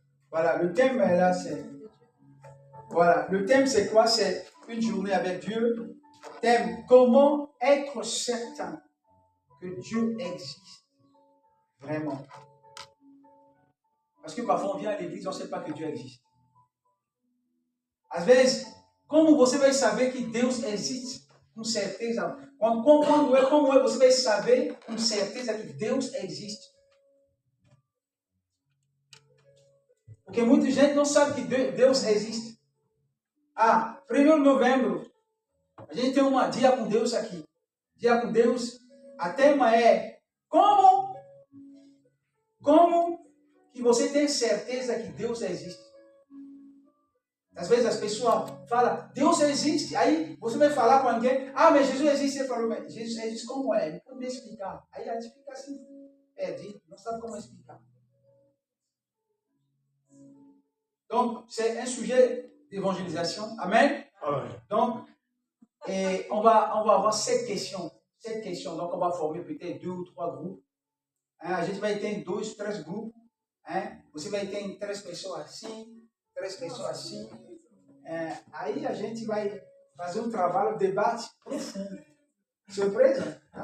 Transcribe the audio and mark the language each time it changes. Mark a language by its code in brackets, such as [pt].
[fr] Voilà, le thème là, c'est... Voilà, le thème c'est quoi? C'est une journée avec Dieu. Thème, comment être certain que Dieu existe vraiment. Parce que parfois on vient à l'église, on ne sait pas que Dieu existe. [pt] Às vezes, como você vai saber que Deus existe com certeza? Como você vai saber com certeza que Deus existe? Porque muita gente não sabe que Deus existe. Ah, 1º de novembro, a gente tem um dia com Deus aqui. Dia com Deus, a tema é como que você tem certeza que Deus existe. Às vezes as pessoas falam, Deus existe. Aí você vai falar com alguém, ah, mas Jesus existe. Você falou, mas Jesus existe como é? Não pode me explicar. Aí a gente fica assim, perdido, não sabe como explicar. [fr] Donc, c'est un sujet d'évangélisation. Amen. Amen. Donc, et on va avoir 7 questions. 7 questions. Donc, on va former peut-être 2 ou 3 groupes. [pt] Hein, a gente vai ter 2, 3 grupos. Hein? Você vai ter 3 pessoas assim, 3 pessoas assim. Aí a gente vai fazer um trabalho, debate profundo. Surpresa?